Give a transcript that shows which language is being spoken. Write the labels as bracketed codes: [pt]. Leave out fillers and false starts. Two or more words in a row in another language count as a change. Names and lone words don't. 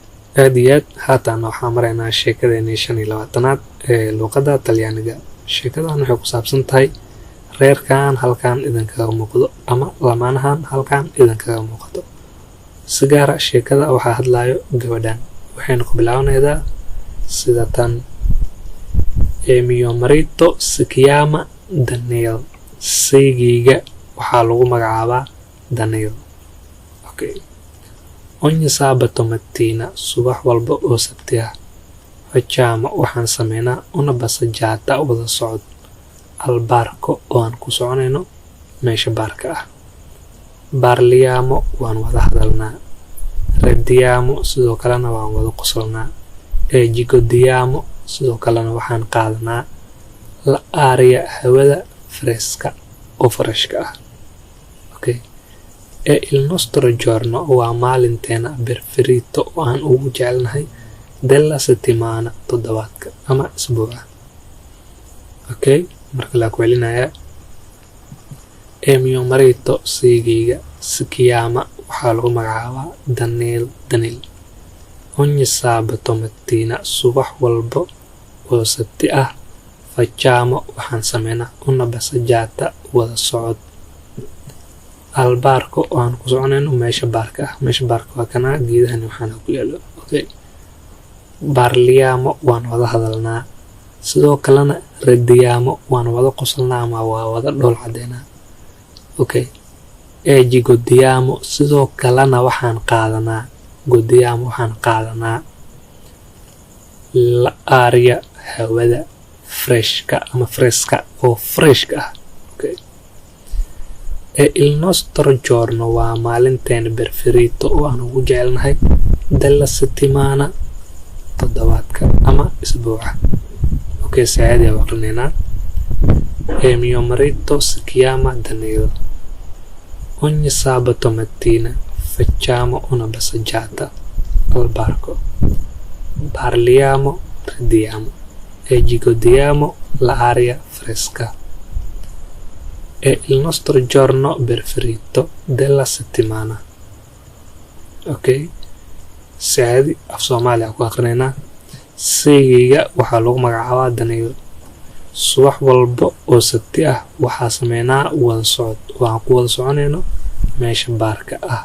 [so] aadiyad haatan waxaan maraynaa sheekadeenii 25aad ee luqadda Talyaaniga. Sheekadan waxay ku saabsan tahay reerkan halkan idinkaga muuqdo ama lamaanahan halkan idinkaga muuqato. Si gaar ah sheekada waxaa hadlayo gabadhan, waxayna ku bilaabanaysaa sida tan: [it] mio marito si chiama Daniel. [so] Saygiga waxaa lagu magacaabaa Daniel. Okay. [it] Ogni sabato mattina, [so] subax walba oo sabti ah, facciamo waxaan sameynaa [it] una passeggiata [so] wada socod [it] al barco [so] oo aan ku soconayno meesha baarka ah. Parliamo waan wada hadalnaa. Ridiamo sidoo kalena waan wada qosolnaa. Godiamo sidoo kalena waxaan qaadanaa l'aria hawada fresca oo freshka ah. Okay. [it] Il nostro giorno [so] waa maalinteena preferito oo aan ugu jecelnahay [it] della settimana, [so] toddobaadka ama isbuuca. Okay, marka la ku celinaya [it] mio marito [so] saygiga [it] si chiama [so] waxaa lagu magacaabaa Daniel. [it] Ogni sabato mattina, [so] subax walba oo sabti ah, facciamo waxaan sameynaa [it] una passeggiata [so] wada socod [it] al barco [so] oo aan ku soconayno meesha baarka ah. Meesha baarka waa kana geedahan waxaana ku yaalo. Okay. Parliamo waan wada hadalnaa. Sidoo kalena ridiamo waan wada qosolnaa ama waa wada dhool cadeynaa. Okay. Godiamo sidoo kalena waxaan qaadanaa l'aria hawada freshka ama fresca oo freshka ah. Okay. [it] Il nostro giorno [so] waa maalinteena preferito oo aan ugu jecelnahay [it] della settimana, [so] toddobaadka ama isbuuca. Okay, saacadii waan aqrinaynaa. [it] Mio marito si chiama Daniel. Ogni sabato mattina facciamo una passeggiata al barco. Parliamo, ridiamo godiamo l'aria fresca. Il nostro giorno preferito della settimana. Okay. [so] Saadi af Soomaaliya ku aqrinaynaa. Saygiga waxaa lagu magacaabaa Daniel. Subax walba oo sabti ah waxaa sameynaa wada socod waan ku wada soconayno meesha baarka ah.